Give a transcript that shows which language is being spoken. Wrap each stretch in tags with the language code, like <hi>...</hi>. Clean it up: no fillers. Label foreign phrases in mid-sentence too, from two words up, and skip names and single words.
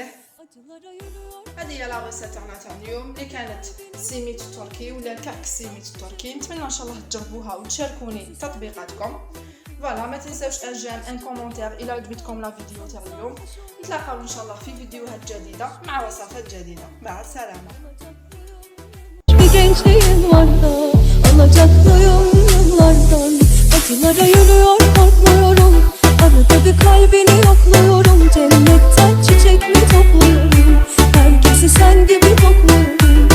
<ar>هذه هي</ar> <fr>la recette</fr> <ar>تاعنا تاع اليوم اللي كانت سيميت التركي ولا الكعك السيميت التركي. نتمنى ان شاء الله تجربوها وتشاركوني تطبيقاتكم. فوالا ما تنساوش</ar> <fr>un j'aime un commentaire</fr> <ar>الى عجبتكم</ar> <fr>la vidéo</fr> <ar>تاع اليوم. نتلاقاو ان شاء الله في فيديوهات جديده مع وصفات جديده. مع السلامه.</ar> <tr>Bir gençliğim vardı, alacaklıyım yıllardan. Acılara yürüyor korkmuyorum, arada bir kalbini yokluyorum. Cennetten çiçek mi topluyorum, herkesi sen gibi kokluyorum.</tr>